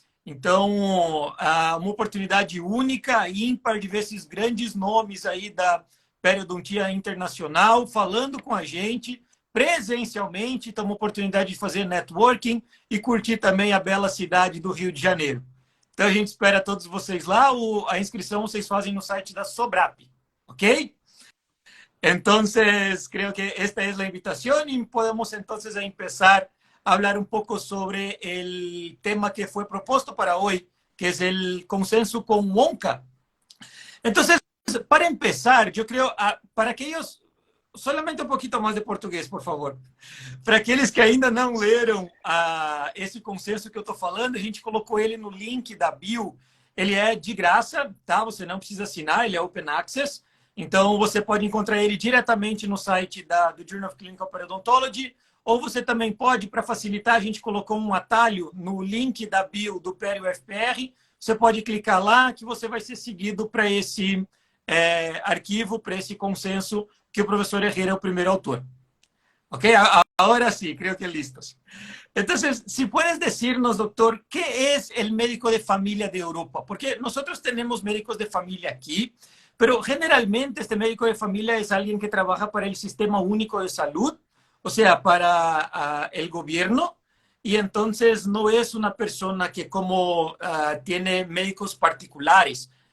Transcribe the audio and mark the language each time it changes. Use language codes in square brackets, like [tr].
[pt] Então, uma oportunidade única e ímpar de ver esses grandes nomes aí da periodontia internacional falando com a gente presencialmente. Então, uma oportunidade de fazer networking e curtir também a bela cidade do Rio de Janeiro. Então, a gente espera todos vocês lá. A inscrição vocês fazem no site da Sobrap, ¿ok? [es] Entonces, creo que esta es la invitación y podemos entonces empezar a hablar un poco sobre el tema que fue propuesto para hoy, que es el consenso con Wonka. Entonces, para empezar, yo creo, para aquellos, solamente [pt] um pouquinho mais de português, por favor. Para aqueles que ainda não leram esse consenso que eu estou falando, a gente colocou ele no link da bio. Ele é de graça, tá? Você não precisa assinar, ele é open access. Então, você pode encontrar ele diretamente no site do Journal of Clinical Periodontology, ou você também pode, para facilitar, a gente colocou um atalho no link da bio do Perio FPR. Você pode clicar lá que você vai ser seguido para esse arquivo, para esse consenso que o profesor Herrera é o primeiro autor. [es] Ok, ahora sí, creo que listos. Entonces, si puedes decirnos, doctor, ¿qué es el médico de familia de Europa? Porque nosotros tenemos médicos de familia aquí, pero generalmente este médico de familia es alguien que trabaja para el Sistema Único de Salud, o sea, para el gobierno, y entonces no es una persona que como tiene médicos particulares.